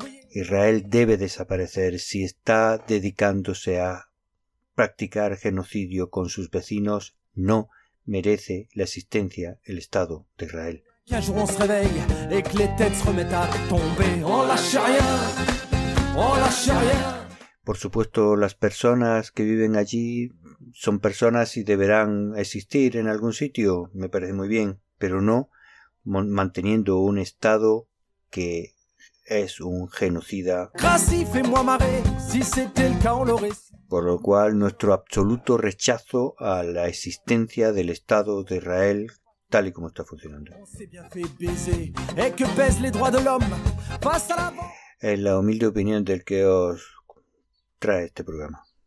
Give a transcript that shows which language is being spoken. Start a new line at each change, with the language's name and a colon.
Spanish: Israel debe desaparecer si está dedicándose a practicar genocidio con sus vecinos, no merece la existencia el Estado de Israel.
French: Qu'un jour on se réveille et que les têtes se remettent à tomber. On lâche rien, on lâche rien.
Spanish: Por supuesto, las personas que viven allí son personas y deberán existir en algún sitio, me parece muy bien, pero no manteniendo un estado que es un genocida.
French: Crassi, fais-moi marrer, si c'était le cas, on l'aurait...
Spanish: Por lo cual, nuestro absoluto rechazo a la existencia del Estado de Israel tal y como está funcionando. Es la humilde opinión del que os trae este programa.